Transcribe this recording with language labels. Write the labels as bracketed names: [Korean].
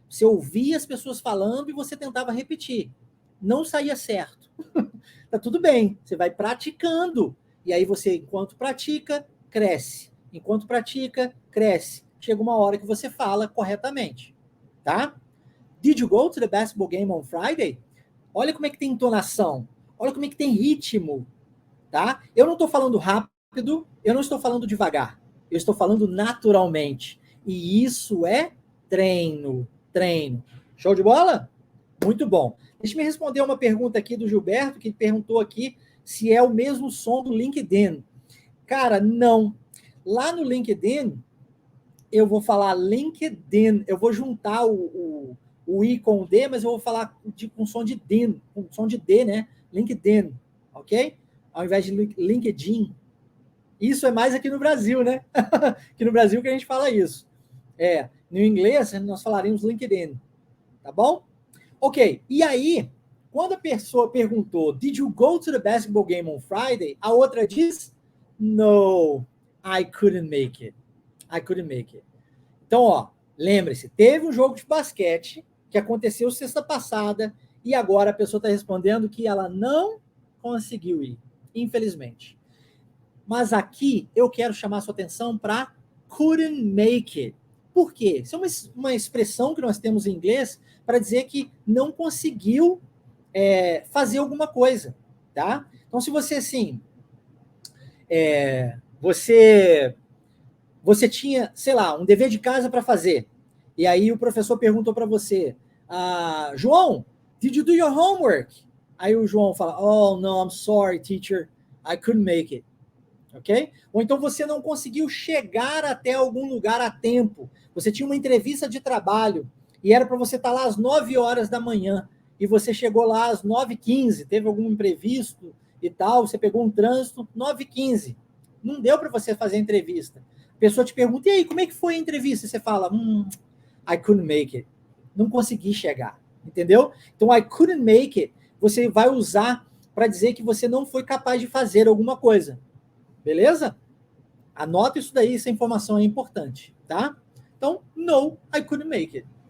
[Portuguese] Você ouvia as pessoas falando e você tentava repetir. Não saía certo. Tá tudo bem, você vai praticando. E aí você, enquanto pratica, cresce. Enquanto pratica, cresce. Chega uma hora que você fala corretamente, tá? [English] Did you go to the basketball game on Friday? [Portuguese] Olha como é que tem entonação. Olha como é que tem ritmo, tá? Eu não estou falando rápido, eu não estou falando devagar. Eu estou falando naturalmente. E isso é treino. Show de bola? Muito bom. Deixa eu responder uma pergunta aqui do Gilberto, que perguntou aqui se é o mesmo som do LinkedIn. Cara, não. Lá no LinkedIn, eu vou falar LinkedIn, eu vou juntar o I com o D, mas eu vou falar com som de DIN, com som de D, né? LinkedIn, ok? Ao invés de LinkedIn. Isso é mais aqui no Brasil, né? Aqui no Brasil que a gente fala isso. No inglês, nós falaremos LinkedIn, tá bom? Ok, e aí, quando a pessoa perguntou, [English] did you go to the basketball game on Friday? [Portuguese] A outra diz, [English] no, I couldn't make it. I couldn't make it. [Portuguese] Então, lembre-se, teve um jogo de basquete que aconteceu sexta passada e agora a pessoa está respondendo que ela não conseguiu ir, infelizmente. Mas aqui eu quero chamar sua atenção para [English] couldn't make it. [Portuguese] Por quê? Isso é uma expressão que nós temos em inglês para dizer que não conseguiu fazer alguma coisa, tá? Então, se você, assim, você tinha, sei lá, um dever de casa para fazer, e aí o professor perguntou para você, João, [English] did you do your homework? [Portuguese] Aí o João fala, [English] oh, no, I'm sorry, teacher, I couldn't make it. [Portuguese] Ok? Ou então você não conseguiu chegar até algum lugar a tempo. Você tinha uma entrevista de trabalho e era para você estar lá às 9 horas da manhã. e você chegou lá às 9h15, teve algum imprevisto e tal, você pegou um trânsito, 9h15. Não deu para você fazer a entrevista. A pessoa te pergunta, e aí, como é que foi a entrevista? E você fala, [English] I couldn't make it. [Portuguese] Não consegui chegar, entendeu? Então, [English] I couldn't make it, [Portuguese] você vai usar para dizer que você não foi capaz de fazer alguma coisa. Beleza? Anota isso daí, essa informação é importante, tá? [English] Então, no, I couldn't make it.